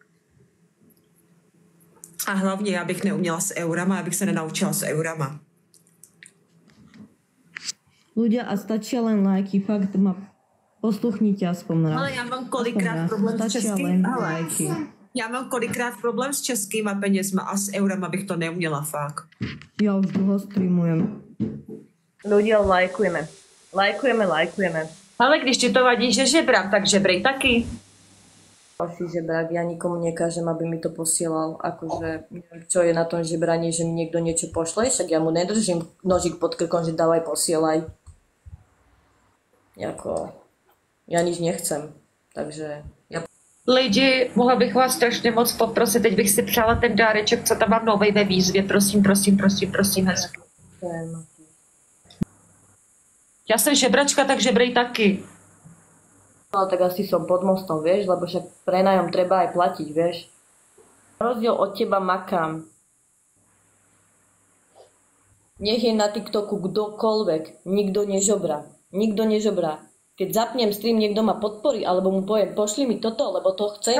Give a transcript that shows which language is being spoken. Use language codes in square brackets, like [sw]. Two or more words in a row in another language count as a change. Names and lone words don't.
[cs] A hlavně já bych neuměla s eurama, já bych se nenaučila s eurama. [sk] Ľudia, a stačia len lajky, fakt ma posluchnite aspoň raz. [cs] Ale já mám kolikrát problém s českým. Já mám kolikrát problém s českýma penězma a s eurama bych to neuměla fakt. [sk] Ja už dlho streamujem. Ľudia, lajkujeme. Lajkujeme. [cs] Ale když ti to vadí, že žebrám, tak žebrej taky. [sk] Asi žebrák, ja nikomu nekážem, aby mi to posielal. Akože, neviem, čo je na tom žebraní, že mi niekto niečo pošle, však ja mu nedržím nožík pod krkom, že dávaj, posielaj. Jako, ja nič nechcem, takže... [cs] Lidi, mohla bych vás strašně moc poprosit, teď bych si přála ten dáreček, co tam mám novej ve výzvě, prosím, hezky. Já jsem žebračka, tak žebrej taky. [sk] No tak asi som pod mostom, vieš, lebo však prenájom treba aj platiť, vieš. Na rozdiel od teba makám. Nech je na TikToku kdokoľvek, nikto nežobrá. Keď zapnem stream, niekto ma podporí, alebo mu poviem, pošli mi toto, lebo to chcem.